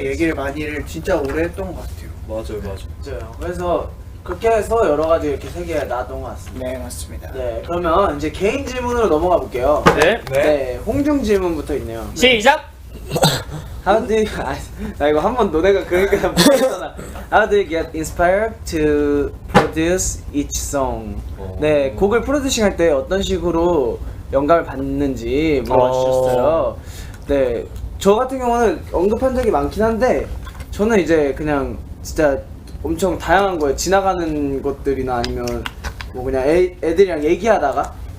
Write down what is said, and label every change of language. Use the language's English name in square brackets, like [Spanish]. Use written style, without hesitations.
[Korean] 이렇게 얘기를 많이를 진짜 오래 했던 것 같아요. 맞아요. 맞아요. 그래서 그렇게 해서 여러 가지 이렇게 세 개가 나왔던 것 같습니다. 네 맞습니다. 네, 그러면 이제 개인 질문으로 넘어가 볼게요. 네. 네, 홍중 질문부터 있네요. 시작. [English] How do you, [Korean] 나 이거 한번 너네가 그러니까 모르겠잖아. [English] How do you get inspired to produce each song? [Korean] 네, 곡을 프로듀싱 할 때 어떤 식으로 영감을 받는지 물어주셨어요. 네, 저 같은 경우는 언급한 적이 많긴 한데 저는 이제 그냥 진짜 엄청 다양한 거예요. 지나가는 것들이나 아니면 뭐 그냥 애들이랑 얘기하다가